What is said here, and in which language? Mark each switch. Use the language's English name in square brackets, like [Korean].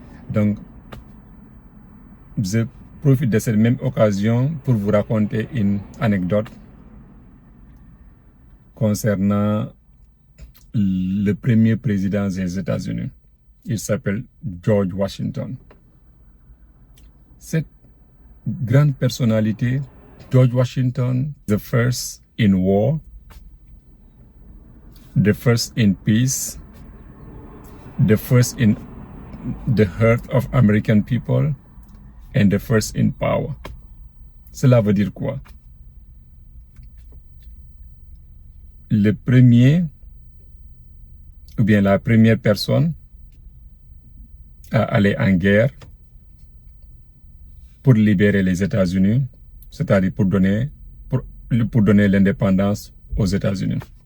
[French] Donc je profite de cette même occasion pour vous raconter une anecdote concernant le premier président des États-Unis. Il s'appelle George Washington. Cette grande personnalité, [English] George Washington, the first in war, the first in peace, the first in the heart of American people, and the first in power. [French] Cela veut dire quoi? Le premier, ou bien la première personne à aller en guerre pour libérer les États-Unis, c'est-à-dire pour donner l'indépendance aux États-Unis.